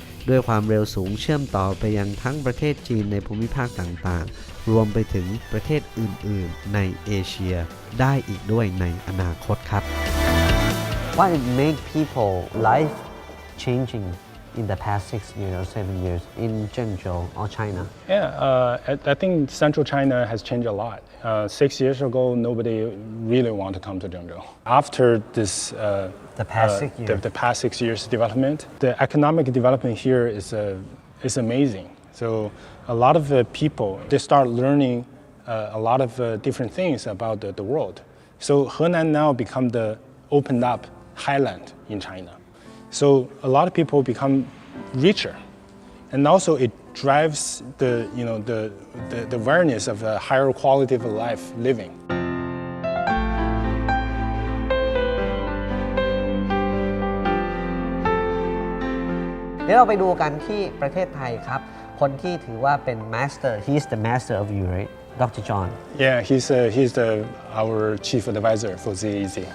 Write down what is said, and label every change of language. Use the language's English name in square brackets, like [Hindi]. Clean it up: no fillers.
[Thai] ด้วยความเร็วสูงเชื่อมต่อไปยังทั้งประเทศจีนในภูมิภาคต่างๆรวมไปถึงประเทศอื่นๆในเอเชียได้อีกด้วยในอนาคตครับ [English] What make people life changing in the past 6 years or 7 years in Zhengzhou or China? I think Central China has changed a lot. 6 years ago, nobody really wanted to come to Zhengzhou. After this, the past 6 years development, the economic development here is amazing. So a lot of people, they start learning a lot of different things about the world. So Henan now become the opened up highland in China. So a lot of people become richer, and also it drives the awareness of a higher quality of life living. [Thai] เดี๋ยวเราไปดูกันที่ประเทศไทยครับคนที่ถือว่าเป็น master [English] he's the master of you right [Thai] Dr. [English] John Yeah he's our chief advisor for ZEEC